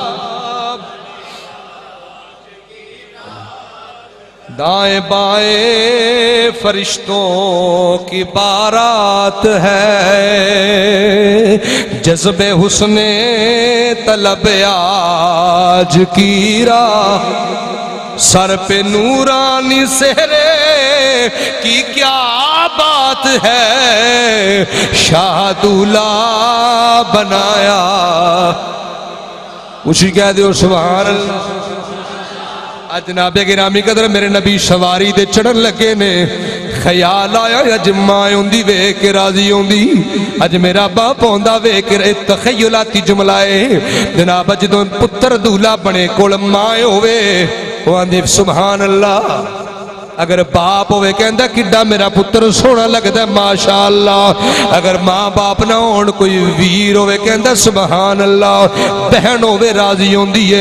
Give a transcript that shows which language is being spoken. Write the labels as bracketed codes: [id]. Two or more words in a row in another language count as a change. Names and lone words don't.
[ur] دائیں بائیں فرشتوں کی بارات ہے، جذب حسن طلب آج کی رات، سر پہ نورانی سہرے کی کیا بات ہے، شاہ دولہ بنایا۔ [pa] اسی کہہ دیو [ar] سبحان اللہ۔ [pa] جناب گرامی قدر میرے نبی سواری دے چڑھن لگے نے، خیال آیا اج ماں ہوندی وے کے راضی ہوندی، اج میرا باپ ہوندا وے کے تخیلاتی جملہ ہے۔ جناب جدوں پتر دولہ بنے کول ماں ہوئے، وہ آندے [ar] سبحان اللہ۔ [pa] اگر باپ ہوئے کہندہ کڈا میرا پتر سونا لگتا ہے ماشاءاللہ، اگر ماں باپ نہ ہون کوئی ویر ہوئے کہندہ [ar] سبحان اللہ، [pa] بہن ہوئے راضی ہوندی ہے۔